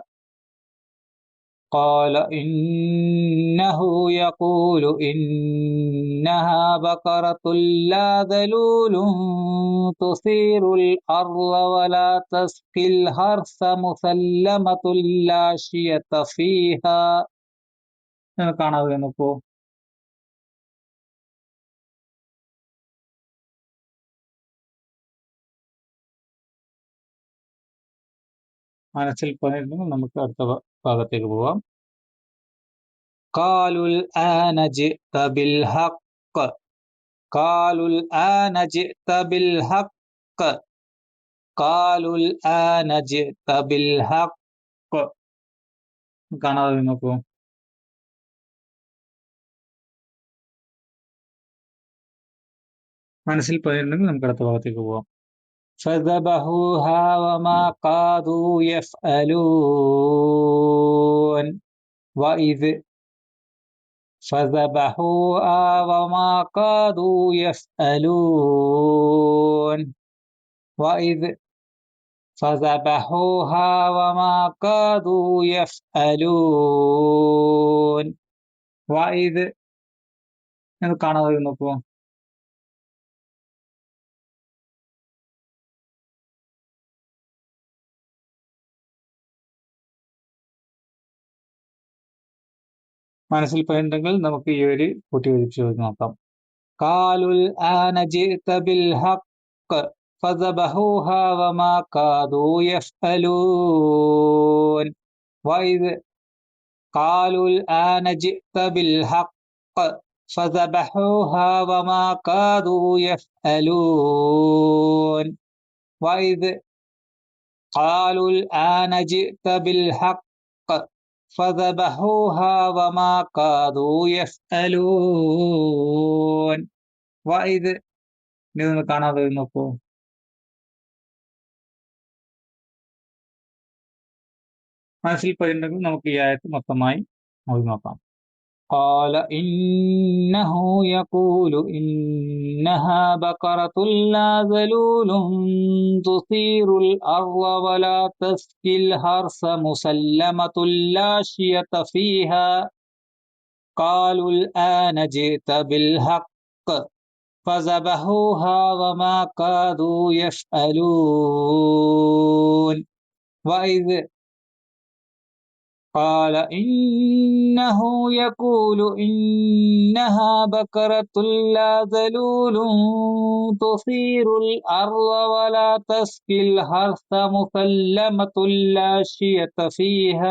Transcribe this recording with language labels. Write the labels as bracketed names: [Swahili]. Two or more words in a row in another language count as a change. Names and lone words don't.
[Arabic] قال إنه يقول إنها بقرة لا ذلول تثير الأرض ولا تسقي الحرث مسلمة لا شية فيها. [Malayalam] കാണാതെ നോക്കൂ. മനസ്സിൽ പതിനെങ്കിൽ നമുക്ക് അടുത്ത ഭാഗത്തേക്ക് പോവാം. [Arabic] قالوا الآن جئت بالحق, قالوا الآن جئت بالحق, قالوا الآن جئت بالحق. [Malayalam] കാണാതെ നോക്കൂ. മനസ്സിൽ പതിനെങ്കിൽ നമുക്ക് അടുത്ത ഭാഗത്തേക്ക് പോവാം. [Arabic] فذبحوها وما كادوا يفعلون وإذ فذبحوها وما كادوا يفعلون وإذ فذبحوها وما كادوا يفعلون وإذ. [Malayalam] കാണാതെ നോക്കൂ. മനസ്സിൽ പതിനെങ്കിൽ നമുക്ക് ഈ ഒരു കൂട്ടി വെച്ച് നോക്കാം. [Arabic] قالوا الآن جئت بالحق فذبحوها وما كادوا يفعلون وإذ قالوا الآن جئت بالحق فذبحوها وما كادوا يفعلون وإذ قالوا الآن جئت بالحق فذبحوها وما كادوا يفعلون وإذ. [Malayalam] ഇതൊന്ന് കാണാതെ നോക്കൂ. മനസ്സിൽ പതിനെങ്കിൽ നമുക്ക് ഈ ആയത്ത് മൊത്തമായി നോക്കാം. [Arabic] قال إنه يقول إنها بقرة لا ذلول تثير الأرض ولا تسقي الحرث مسلمة لا شية فيها. قالوا الآن جئت بالحق فذبحوها وما كادوا يفعلون وإذ قال إنه يقول إنها بقرة لا ذلول تثير الأرض ولا تسقي الحرث مسلمة لا شية فيها.